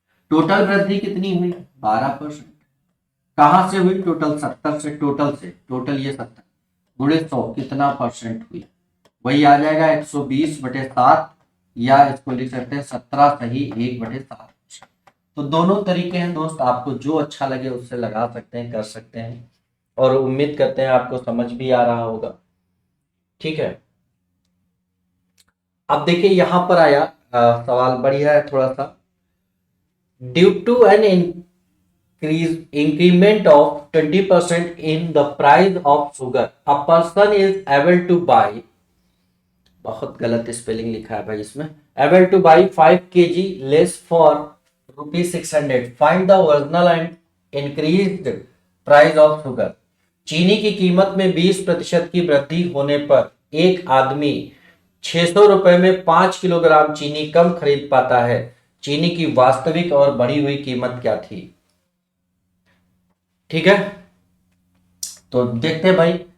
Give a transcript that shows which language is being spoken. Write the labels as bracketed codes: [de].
[hi] Total वृद्धि कितनी हुई 12%। कहां से हुई, टोटल 70 से, टोटल ये 70 गुणे 100 कितना परसेंट हुई, वही आ जाएगा 120/7, या इसको लिख सकते हैं 17 सही 1/7। तो दोनों तरीके हैं दोस्त, आपको जो अच्छा लगे उससे लगा सकते हैं, कर सकते हैं, और उम्मीद करते हैं आपको समझ भी आ रहा होगा। ठीक है। अब देखिए यहां पर आया सवाल बढ़िया है थोड़ा सा। [en] due to an increment of 20% in the price of sugar, a person is able to buy, [hi] बहुत गलत स्पेलिंग लिखा है भाई इसमें, [en] able to buy 5 kg less for rupees 600, find the original and increased price of sugar। [hi] चीनी की कीमत में 20% की वृद्धि होने पर एक आदमी 600 रुपए में 5 किलोग्राम चीनी कम खरीद पाता है। चीनी की वास्तविक और बढ़ी हुई कीमत क्या थी? ठीक है, तो देखते हैं भाई।